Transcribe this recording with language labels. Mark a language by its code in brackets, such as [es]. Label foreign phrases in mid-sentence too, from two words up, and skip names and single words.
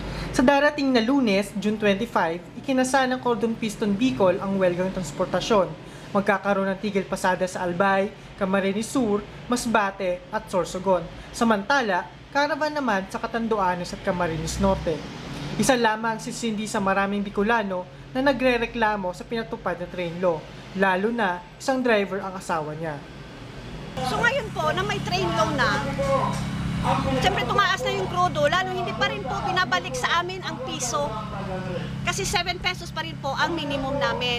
[tl] Sa darating na Lunes, June 25, ikinasa ng Cordon Piston Bicol ang welgang transportasyon. Magkakaroon ng tigil pasada sa Albay, Camarines Sur, Masbate at Sorsogon. Samantala, karavan naman sa Catanduanes at Camarines Norte. Isa lamang si Cindy sa maraming Bicolano na nagrereklamo sa pinatupad na [en] train law, [tl] lalo na isang driver ang asawa niya. So ngayon po, na may [en] train law [tl] na, siyempre tumaas na yung krudo, lalo hindi pa rin po binabalik sa amin ang piso. Kasi 7 pesos pa rin po ang minimum namin.